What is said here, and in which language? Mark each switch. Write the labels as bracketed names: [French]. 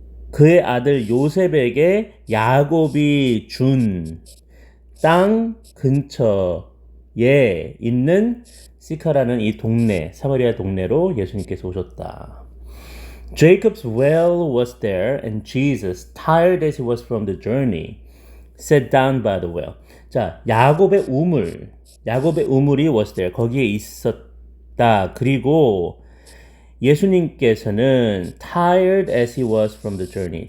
[Korean] 그의 아들 요셉에게 야곱이 준 땅 근처에 있는 시카라는 이 동네, 사마리아 동네로 예수님께서 오셨다. [English] Jacob's well was there, and Jesus, tired as he was from the journey, sat down by the well. [Korean] 자, 야곱의 우물이 [English] was there, [Korean] 거기에 있었다. 그리고 예수님께서는 [English] tired as he was from the journey.